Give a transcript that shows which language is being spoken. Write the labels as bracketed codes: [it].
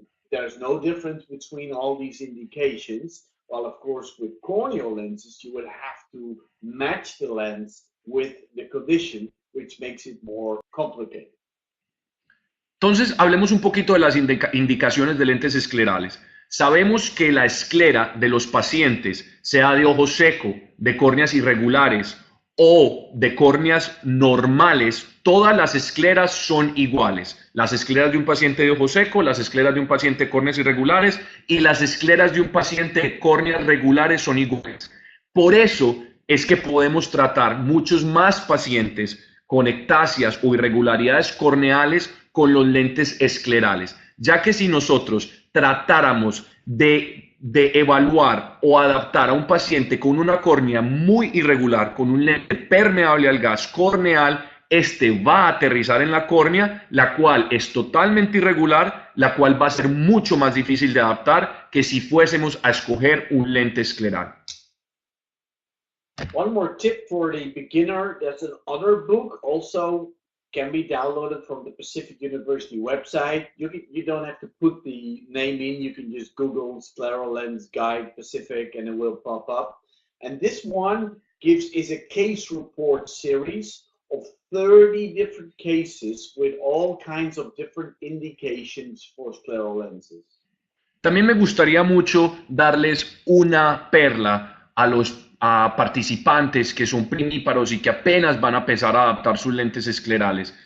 [en] There's no difference between all these indications. Well, of course, with corneal lenses, you would have to match the lens with the condition, which makes it more complicated. [es] Entonces, hablemos un poquito de las indicaciones de lentes esclerales. Sabemos que la esclera de los pacientes, sea de ojo seco, de córneas irregulares o de córneas normales, todas las escleras son iguales. Las escleras de un paciente de ojo seco, las escleras de un paciente de córneas irregulares y las escleras de un paciente de córneas regulares son iguales. Por eso es que podemos tratar muchos más pacientes con ectasias o irregularidades corneales con los lentes esclerales, ya que si nosotros tratáramos de evaluar o adaptar a un paciente con una córnea muy irregular, con un lente permeable al gas corneal, este va a aterrizar en la córnea, la cual es totalmente irregular, la cual va a ser mucho más difícil de adaptar que si fuésemos a escoger un lente escleral. [en] One more tip for the beginner, there's another book also can be downloaded from the Pacific University website. You don't have to put the name in, you can just Google Scleral Lens Guide Pacific and it will pop up. And this one is a case report series of 30 different cases with all kinds of different indications for scleral lenses. [es] También me gustaría mucho darles una perla a los participantes que son primíparos y que apenas van a empezar a adaptar sus lentes esclerales.